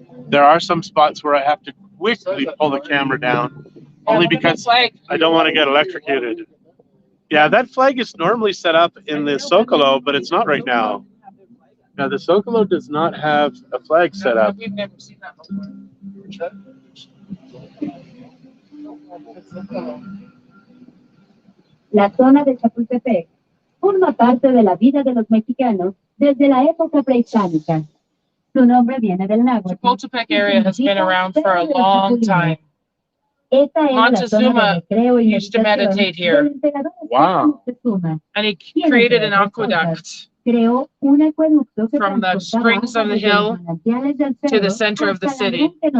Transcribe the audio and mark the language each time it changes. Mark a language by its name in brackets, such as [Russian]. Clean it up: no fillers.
[English] There are some spots where I have to quickly pull the camera down, only because I don't want to get electrocuted. Yeah, that flag is normally set up in the Zocalo, but it's not right now. Now, the Zocalo does not have a flag set up. We've never seen that before. [Spanish] La zona de Chapultepec forma parte de la vida de los mexicanos desde la época prehispánica. Su nombre viene del náhuatl. [English] Chapultepec area has been around for a long time. Montezuma used to meditate here. Wow. And he created an aqueduct from the springs of the hill to the center of the city.